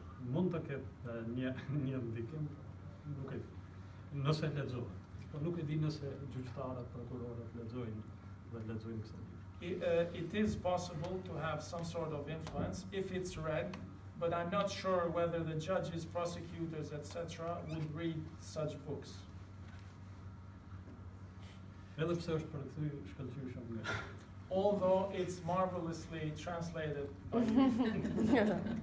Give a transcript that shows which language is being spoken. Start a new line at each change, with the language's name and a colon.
Albanian: Mund të ketë një ndikim, nuk e di, nëse lexohet. Po nuk e di nëse gjyqtarët, prokurorët lexojnë kësaj libër.
English: It is possible to have some sort of influence if it's read, but I'm not sure whether the judges, prosecutors, etc. would read such books.
Albanian: Edhe pse është përkthy shkëlqyer shumë nga.
English: Although it's marvelously translated by you.